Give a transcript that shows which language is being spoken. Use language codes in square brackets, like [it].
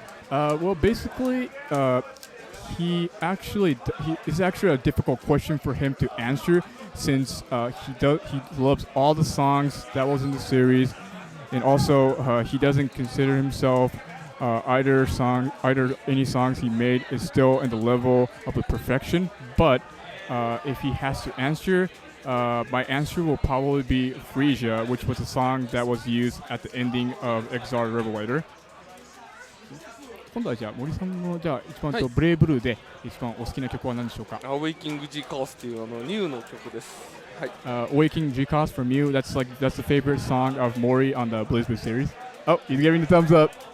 [en] Well, basically, it's actually a difficult question for him to answer since he loves all the songs that was in the series, and also he doesn't consider himself either any songs he made is still in the level of the perfection. But if he has to answer, my answer will probably be Frisia, which was a song that was used at the ending of Exar Revelator. [ja] 今度はじゃあ森さんのじゃあ一番ブレイブルーで一番お好きな曲は何でしょうか。 Awaking G Chaos っていうニューの曲です。はい。 [en] Awaking G Chaos from you. That's the favorite song of Mori on the BlazBlue series. Oh, he's giving the thumbs up.